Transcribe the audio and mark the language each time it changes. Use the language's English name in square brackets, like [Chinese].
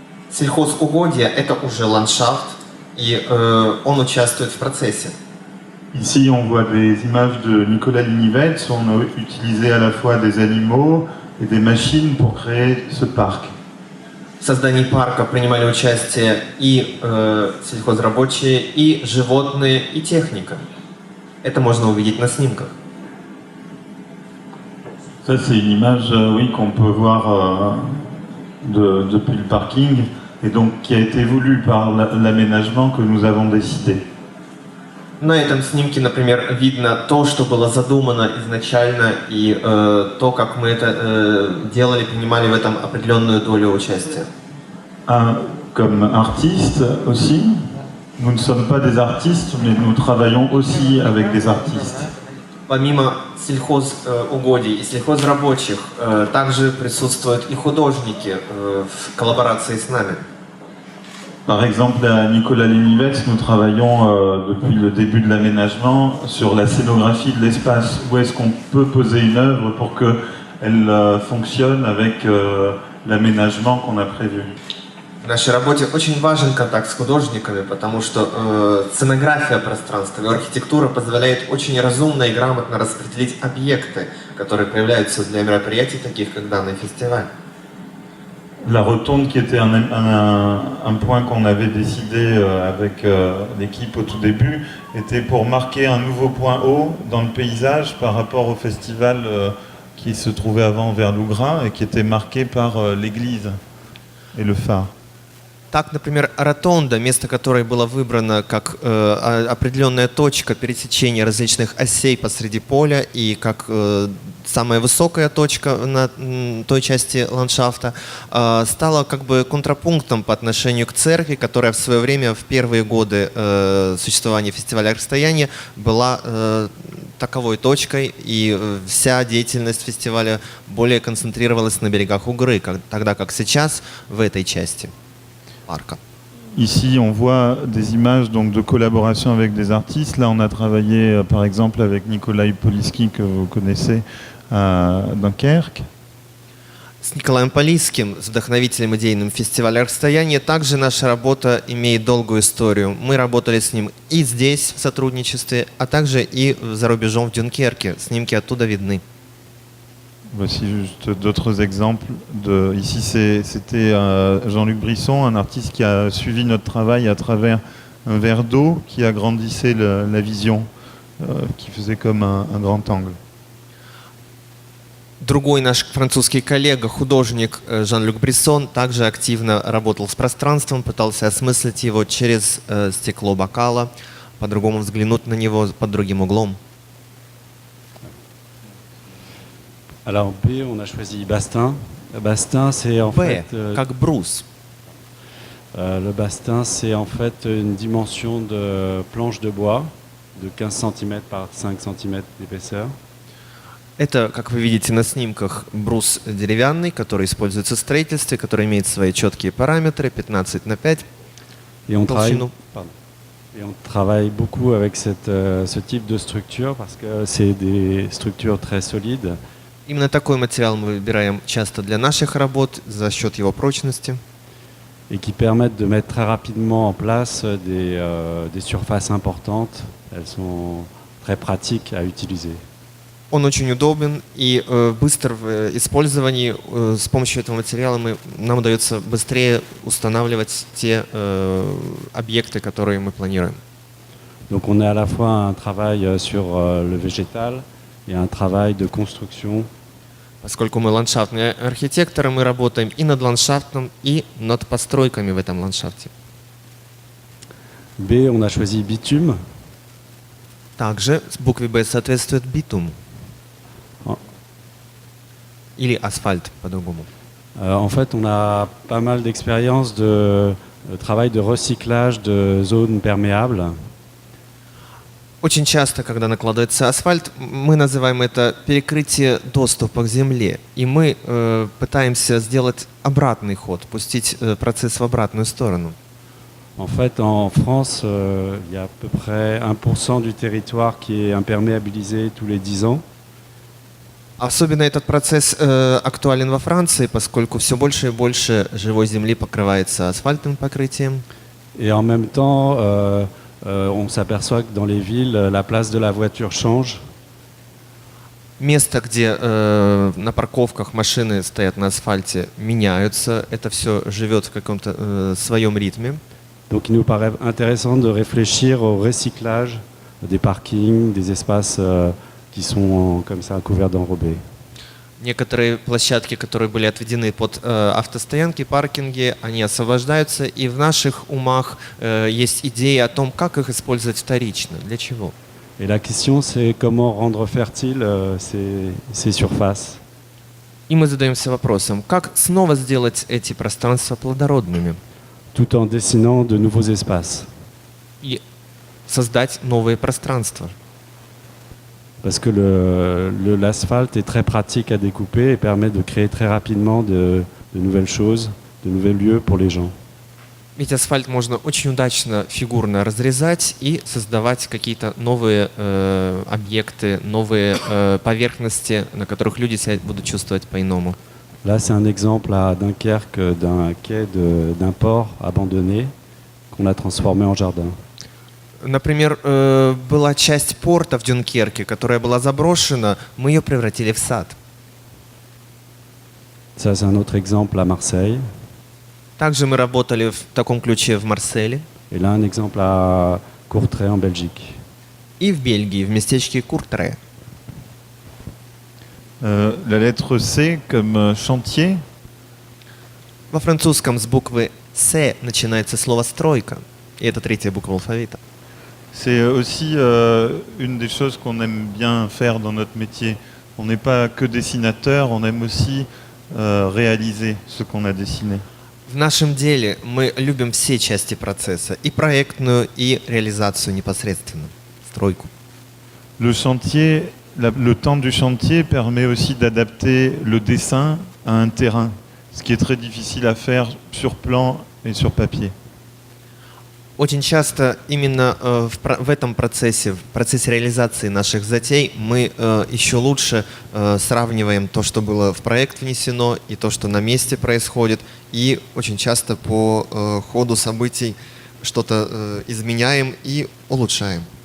[Russian] Сельхозугодья – это уже ландшафт, и он участвует в процессе. [French] Ici, on voit des images de Nicolas Linivets où on a utilisé à la fois des animaux et des machines pour créer ce parc. [Russian] В создании парка принимали участие и сельхозрабочие, и животные, и техника. Это можно увидеть на снимках. [French] Ça, c'est une image, oui, qu'on peut voir depuis le parking et donc qui a été voulu par l'aménagement que nous avons décidé. [Russian] На этом снимке, например, видно то, что было задумано изначально, и то, как мы это делали, принимали в этом определенную долю участия. [French] Comme artiste aussi, nous ne sommes pas des artistes, mais nous travaillons aussi avec des artistes. [Russian] Помимо сельхозугодий и сельхозрабочих, также присутствуют и художники в коллаборации с нами. [French] Par exemple, à Nicolas Linivets, nous travaillons depuis le début de l'aménagement sur la scénographie de l'espace. Où est-ce qu'on peut poser une œuvre pour qu'elle fonctionne avec l'aménagement qu'on a prévu. [Russian] В нашей работе очень важен контакт с художниками, потому что сценография пространства и архитектура позволяет очень разумно и грамотно распределить объекты, которые появляются для мероприятий, таких как данный фестиваль. [French] La rotonde, qui était un point qu'on avait décidé avec l'équipe au tout début, était pour marquer un nouveau point haut dans le paysage par rapport au festival qui se trouvait avant vers Lougrain et qui était marqué par l'église et le phare. [Russian] Так, например, ротонда, место которой было выбрано как определенная точка пересечения различных осей посреди поля и как самая высокая точка на той части ландшафта, стала как бы контрапунктом по отношению к церкви, которая в свое время, в первые годы существования фестиваля «Расстояние», была таковой точкой, и вся деятельность фестиваля более концентрировалась на берегах Угры, тогда как сейчас в этой части парка. [French] Ici, on voit des images donc, de collaboration avec des artistes. Là, on a travaillé par exemple avec Nikolai Poliski, que vous connaissez, à Dunkerque. [Russian] С Николаем Полисским, с вдохновителем идейным фестиваля «Расстояние», также наша работа имеет долгую историю. Мы работали с ним и здесь в сотрудничестве, а также и за рубежом в Дюнкерке. Снимки оттуда видны. [French] Voici juste d'autres exemples. Ici, c'était Jean-Luc Brisson, un artiste qui a suivi notre travail à travers un verre d'eau qui agrandissait la vision, qui faisait comme un grand angle. [Russian] Другой наш французский коллега, художник Жан-Люк Бриссон, также активно работал с пространством, пытался осмыслить его через стекло бокала, по-другому взглянуть на него под другим углом. [French] Alors B, on a choisi Bastin. Bastin, c'est en fait... [Russian] как брус. [French] Le bastin, c'est en fait une dimension de planche de bois de 15 cm par 5 cm d'épaisseur. [Russian] Это, как вы видите на снимках, брус деревянный, который используется в строительстве, который имеет свои четкие параметры, 15 на 5. [French] Et on travaille beaucoup avec ce type de structure parce que c'est des structures très solides. [Russian] Именно такой материал мы выбираем часто для наших работ за счет его прочности. [French] Et qui permettent de mettre très rapidement en place des surfaces importantes. Elles sont très pratiques à utiliser. [Russian] Он очень удобен и быстр в использовании. С помощью этого материала нам удается быстрее устанавливать те объекты, которые мы планируем. [French] Donc on a à la fois un travail sur le végétal et un travail de construction. [Russian] Поскольку мы ландшафтные архитекторы, мы работаем и над ландшафтом, и над постройками в этом ландшафте. [French] B, on a choisi bitume. [Russian] Также с букве «Б» соответствует битум. А. Или асфальт по-другому. [French] En fait, on a pas mal d'expérience de travail de recyclage de zones perméables. [Russian] Очень часто, когда накладывается асфальт, мы называем это перекрытие доступа к земле. И мы пытаемся сделать обратный ход, пустить процесс в обратную сторону. [French] En fait, en France, il y a à peu près 1% du territoire qui est imperméabilisé tous les 10 ans. [Russian] Особенно этот процесс актуален во Франции, поскольку все больше и больше живой земли покрывается асфальтным покрытием. [French] Et en même temps, on s'aperçoit que dans les villes, la place de la voiture change. [Russian] Места, где на парковках машины стоят на асфальте, меняются. Это все живет в каком-то своем ритме. [French] Donc il nous paraît intéressant de réfléchir au recyclage des parkings, des espaces qui sont comme ça couverts d'enrobés. [Russian] Некоторые площадки, которые были отведены под автостоянки, паркинги, они освобождаются, и в наших умах есть идеи о том, как их использовать вторично, для чего. [French] Et la question, c'est comment rendre fertiles ces surfaces. [Russian] И мы задаемся вопросом, как снова сделать эти пространства плодородными [French] tout en dessinant de nouveaux espaces. [Russian] и создать новые пространства. [French] Parce que l'asphalte est très pratique à découper et permet de créer très rapidement de nouvelles choses, de nouveaux lieux pour les gens. [Russian] Ведь асфальт можно очень удачно фигурно разрезать и создавать какие-то новые объекты, новые поверхности, на которых люди себя будут чувствовать по-иному. [French] Là, c'est un exemple à Dunkerque d'un quai d'un port abandonné qu'on a transformé en jardin. [Russian] Например, была часть порта в Дюнкерке, которая была заброшена, мы ее превратили в сад. [French] Ça, c'est un autre exemple à Marseille. [Russian] Также мы работали в таком ключе в Марселе [French] Et là, un exemple à Courtrai en Belgique. [Russian] и в Бельгии, в местечке Куртре. [French] La lettre C comme chantier. [Russian] Во французском с буквы «С» начинается слово «стройка», и это третья буква алфавита. [French] C'est aussi une des choses qu'on aime bien faire dans notre métier. On n'est pas que dessinateur, on aime aussi réaliser ce qu'on a dessiné. [Russian] В нашем деле мы любим все части процесса, и проектную, и реализацию непосредственно, стройку. [French] Le chantier, le temps du chantier permet aussi d'adapter le dessin à un terrain, ce qui est très difficile à faire sur plan et sur papier. [Russian] Очень часто именно в этом процессе, в процессе реализации наших затей, мы еще лучше сравниваем то, что было в проект внесено, и то, что на месте происходит, и очень часто по ходу событий что-то изменяем и улучшаем.